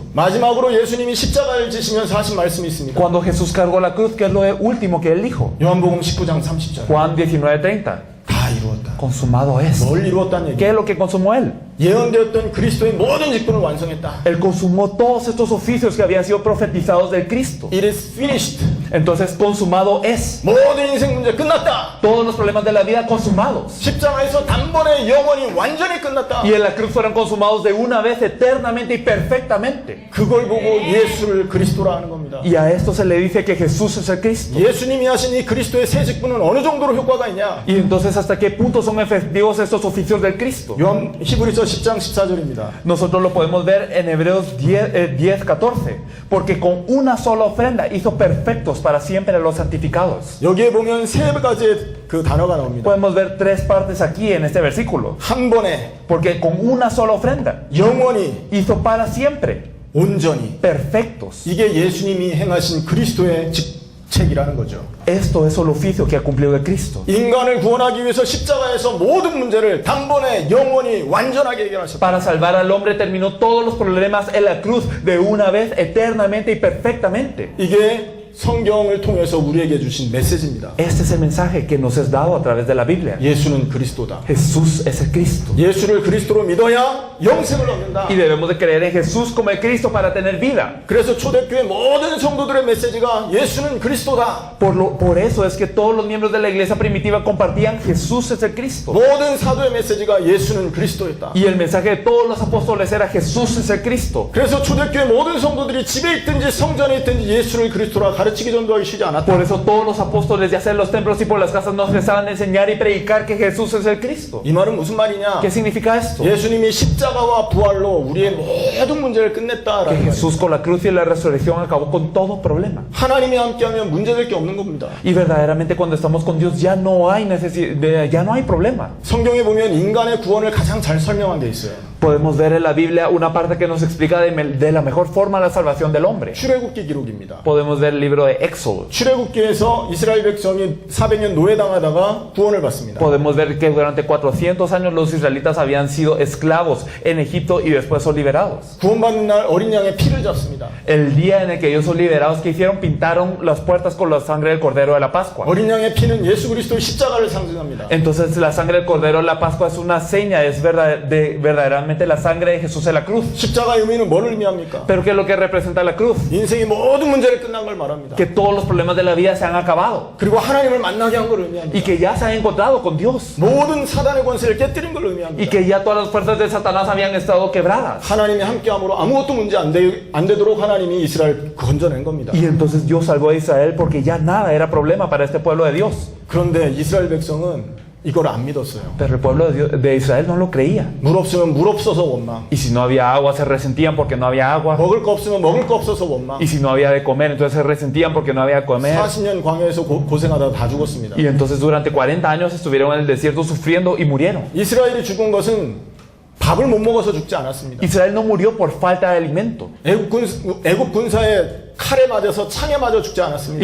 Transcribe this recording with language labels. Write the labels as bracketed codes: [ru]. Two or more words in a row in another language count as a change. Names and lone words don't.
[ko] 마지막으로 예수님이 십자가를 지시면서 하신 말씀이 있습니다. [es] Cuando Jesús cargó la cruz, ¿qué es lo último que Él dijo? [ko] 요한복음 19장 30절. [es] Juan 19:30. [ko] 다 이루었다. [es] Consumado es. [ko] 뭘 이루었다는 [es] ¿Qué [ko] 얘기? [es] es lo que consumó Él? [ko] 예언되었던 그리스도의 모든 직분을 완성했다. [es] Él consumó todos estos oficios que habían sido profetizados del Cristo. [en] It is finished. [es] Entonces, consumado es. [ko] 모든 인생 문제 끝났다. [es] Todos los problemas de la vida consumados. [ko] 십자가에서 단번에 영원히 완전히 끝났다. [es] Y en la cruz fueron consumados de una vez eternamente y perfectamente. [ko] 그걸 보고 예수를 그리스도라 하는 겁니다. [es] Y a esto se le dice que Jesús es el Cristo. [ko] 예수님이 하신 이 그리스도의 새 직분은 어느 정도로 효과가 있냐? [es] Y entonces, ¿hasta qué punto son efectivos estos oficios del Cristo? [ko] 요한 히브리서 10장 14절입니다. [es] Nosotros lo podemos ver en Hebreos 10:14. Porque con una sola ofrenda hizo perfectos para siempre a los santificados. [ko] 여기에 보면 세 가지의 그 단어가 나옵니다. [es] Podemos ver 3 partes aquí en este versículo. [ko] 한 번에 [es] Porque con una sola ofrenda [ko] 영원히 [es] hizo para siempre [ko] 온전히 [es] perfectos. [ko] 이게 예수님이 행하신 그리스도의 책이라는 거죠. [es] Esto es el oficio que ha cumplido el Cristo. [ko] 인간을 구원하기 위해서 십자가에서 모든 문제를 단번에 영원히 완전하게 해결하셨다. [es] Para salvar al hombre terminó todos los problemas en la cruz de una vez, eternamente y perfectamente. [ko] 이게 성경을 통해서 우리에게 주신 메시지입니다. [es] Este es el mensaje que nos es dado a través de la Biblia. [ko] 예수는 그리스도다. [es] Jesús es el Cristo. [ko] 예수를 그리스도로 믿어야 영생을 얻는다. [es] Y debemos de creer en Jesús como el Cristo para tener vida. [ko] 그래서 초대교회 모든 성도들의 메시지가 예수는 그리스도다. [es] Por eso es que todos los miembros de la iglesia primitiva compartían Jesús es el Cristo. [ko] 모든 사도의 메시지가 예수는 그리스도였다. [es] Y el mensaje de todos los apóstoles era Jesús es el Cristo. [ko] 그래서 초대교회 모든 성도들이 집에 있든지 성전에 있든지 예수를 그리스도라 가르치기 전도하기 쉬지 않았다. [es] Por eso todos los apóstoles, ya sea en los templos y por las casas, nos empezaban a enseñar y predicar que Jesús es el Cristo. [ko] 이 말은 무슨 말이냐? [es] ¿Qué significa esto? [ko] 예수님이 십자가와 부활로 우리의 모든 문제를 [es] Que [ko] 끝냈다라는 [es] Jesús [ko] 말입니다. [es] con la cruz y la resurrección acabó con todo problema. [ko] 하나님이 함께하면 문제될 게 없는 겁니다. [es] Y verdaderamente cuando estamos con Dios ya no hay ya no hay problema. [ko] 성경에 보면 인간의 구원을 가장 잘 설명한 게 있어요. [es] Podemos ver en la Biblia una parte que nos explica de la mejor forma la salvación del hombre. [ko] 출애굽기 기록입니다. [es] Podemos ver el libro de Éxodo. [ko] 출애굽기에서 이스라엘 백성이 400년 노예당하다가 구원을 받습니다. [es] Podemos ver que durante 400 años los israelitas habían sido esclavos en Egipto y después son liberados. [ko] 구원받는 날 어린 양의 피를 잡습니다. [es] El día en el que ellos son liberados, ¿qué hicieron? Pintaron las puertas con la sangre del Cordero de la Pascua. [ko] 어린 양의 피는 예수 그리스도의 십자가를 상징합니다. [es] Entonces la sangre del Cordero de la Pascua es una seña, es verdaderamente la sangre de Jesús en la cruz. [ko] 십자가의 의미는 뭘 의미합니까? [es] Pero ¿qué es lo que representa la cruz? [ko] 인생의 모든 문제를 끝난 걸 말합니다. [es] Que todos los problemas de la vida se han acabado [ko] 그리고 하나님을 만나게 한 걸 의미합니다. [es] y que ya se han encontrado con Dios [ko] 모든 사단의 권세를 깨뜨린 걸 [es] y [ko] 의미합니다. [es] que ya todas las fuerzas de Satanás habían estado quebradas. [ko] 하나님이 함께함으로 아무것도 문제 안 되도록 하나님이 이스라엘 건져낸 겁니다. [es] Y entonces Dios salvó a Israel porque ya nada era problema para este pueblo de Dios. [ko] 그런데 이스라엘 백성은 이걸 안 믿었어요. [es] Pero el pueblo de Israel no lo creía. [ko] 물 없으면 물 없어서 원망. [es] Y si no había agua, se resentían porque no había agua. [ko] 먹을 거 없으면 먹을 거 없어서 원망. [es] Y si no había de comer, entonces se resentían porque no había de comer. [ko] 40년 광야에서 고생하다 다 죽었습니다. [es] Y entonces durante 40 años estuvieron en el desierto sufriendo y murieron. [ko] 이스라엘이 죽은 것은 밥을 못 먹어서 죽지 않았습니다. [es] Israel no murió por falta de alimento. [ko] 애굽 군사의 칼에 맞아서 창에 맞아 죽지 않았습니다.